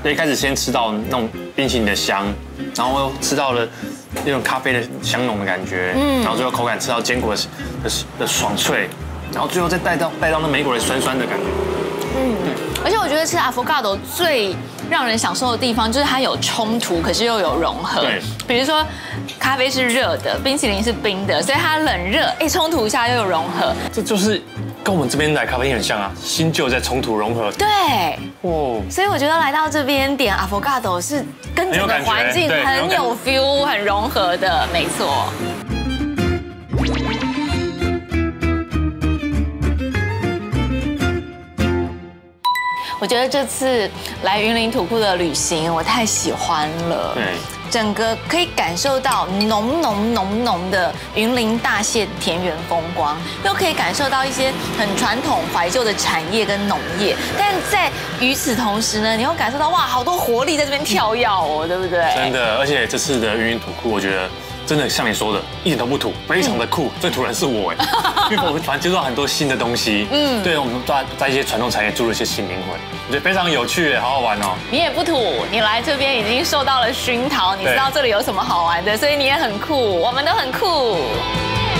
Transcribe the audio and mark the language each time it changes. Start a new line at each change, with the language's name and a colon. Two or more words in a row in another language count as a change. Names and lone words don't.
Chinese: 一開始先吃到那種冰淇淋的香，然後又吃到了那種咖啡的香濃的感覺，然後最後口感吃到堅果的爽脆，然後最後再帶到那莓果的酸酸的感覺。而且我覺得吃 avocado 最讓人享受的地方就是它有衝突，可是又有融合。对，比如說咖啡是热的，冰淇淋是冰的，所以它冷热冲突一下又有融合。這就是跟我們這邊來咖啡很像啊，新舊在衝突融合。對，哦，所以我覺得來到這邊點 avocado 是跟整個環境很有 feel、很融合的，沒錯。我覺得這次來雲林土庫的旅行，我太喜歡了。對，整個可以感受到濃的雲林大縣田園風光，又可以感受到一些很傳統懷舊的產業跟農業，但在與此同時呢，你又感受到哇，好多活力在這邊跳躍哦，對不對？真的，而且這次的雲林土庫，我覺得真的像你說的，一點都不土，非常的酷。最土人是我哎，因為我們反正接觸到很多新的東西，對，我们在一些傳統產業注入一些新靈魂。我覺得非常有趣，好好玩哦。你也不土，你來這邊已經受到了熏陶，你知道這裡有什麼好玩的，所以你也很酷，我們都很酷。